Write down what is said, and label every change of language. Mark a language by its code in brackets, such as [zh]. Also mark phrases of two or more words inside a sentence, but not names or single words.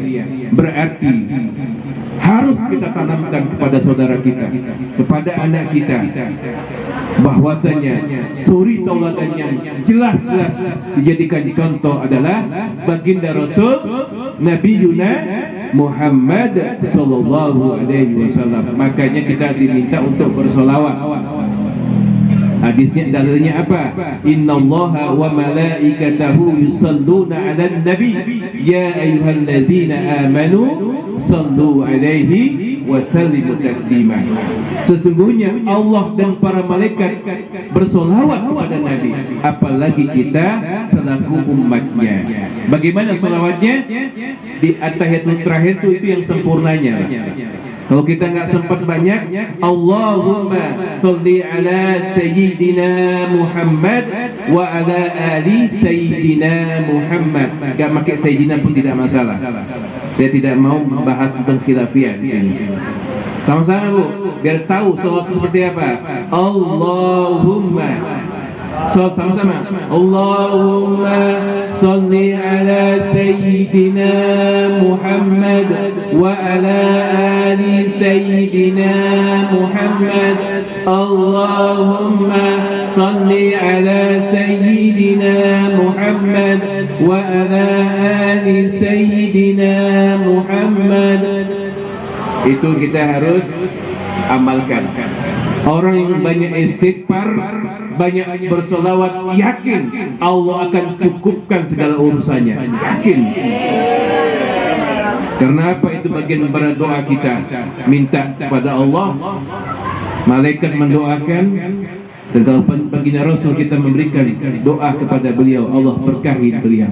[id] Berarti harus kita tanamkan kepada saudara kita, kepada anak kita, bahwasanya suri tauladan yang jelas-jelas dijadikan contoh adalah baginda Rasul Nabi Yuna Muhammad [ar] صلى الله عليه وسلم. [id] Makanya kita diminta untuk bersolawat. Hadisnya dalilnya apa? [ar] إن الله وملائكته يصلون على النبي يا أيها الذين آمنوا صلوا عليه وسلموا تسليما. [id] Sesungguhnya Allah dan para malaikat bersolawat kepada Nabi, apalagi kita selaku umatnya. Bagaimana solawatnya? Di at-tahiyatul terakhir itu yang sempurnanya. Kalau kita nggak sempat banyak, [ar] اللهم صل على سيدنا محمد وعلى آل سيدنا محمد wa ala ali Sayyidina Muhammad. [id] Nggak pakai Sayyidina pun tidak masalah. Saya tidak mau membahas tentang khilafiyah di sini. Sama-sama bu, biar tahu sholat seperti apa. Allahumma, sama-sama. [ar] اللهم صل على سيدنا محمد وعلى آل سيدنا محمد wa ala ali Sayyidina Muhammad. اللهم صل على سيدنا محمد وعلى آل سيدنا محمد wa ala ali Sayyidina Muhammad. [id] Itu kita harus amalkan. Orang yang banyak istighfar, banyak bersolawat, yakin Allah akan cukupkan segala urusannya. Yakin. Karena apa? Itu bagian daripada doa kita. Minta kepada Allah, malaikat mendoakan, dan kalau baginda Rasul kita memberikan doa kepada beliau, Allah berkahi beliau.